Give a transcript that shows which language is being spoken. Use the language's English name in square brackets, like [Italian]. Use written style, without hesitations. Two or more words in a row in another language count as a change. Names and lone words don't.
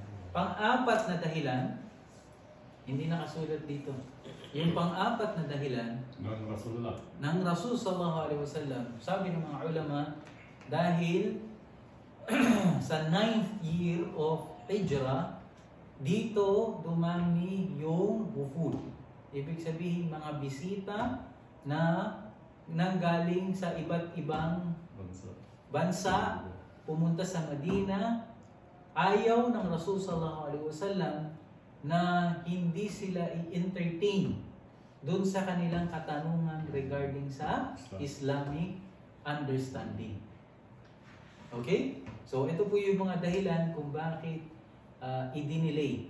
[Filipino] Pang-apat na dahilan, hindi nakasulat dito. Yung pang-apat na dahilan ng Rasul [Arabic] صلى الله عليه وسلم, [Filipino] sabi ng mga ulama, dahil sa [English] 9th year of Hijrah, [Filipino] dito dumami yung wufud. Ibig sabihin mga bisita na nanggaling sa iba't ibang bansa, pumunta sa Madina. Ayaw ng Rasul [Arabic] صلى الله عليه وسلم [Filipino] na hindi sila i-entertain doon sa kanilang katanungan regarding sa [English] Islamic understanding. [Filipino] Okay? So ito po yung mga dahilan kung bakit i-delay.